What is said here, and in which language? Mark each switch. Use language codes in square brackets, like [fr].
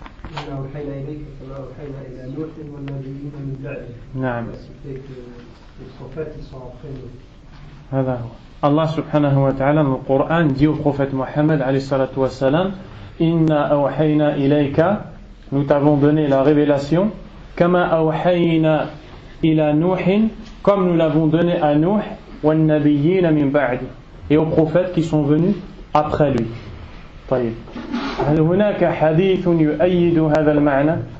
[ar] إنا أوحينا إليك كما أوحينا إلى نوح والنبيين من بعده. نعم. [fr] Les prophètes ils sont après nous. [ar] هذا هو. [fr] Allah subhanahu wa ta'ala dans le Coran dit au prophète Muhammad alayhi salatu wa salam, [ar] Inna awhayna ilayka, [fr] nous t'avons donné la révélation, [ar] kama awhayna ila Nuhin, [fr] comme nous l'avons donné à Nuh, [ar] wa nabiyyin min ba'di, [fr] et aux prophètes qui sont venus après lui. [ar] طيب. هل هناك حديث يؤيد هذا المعنى?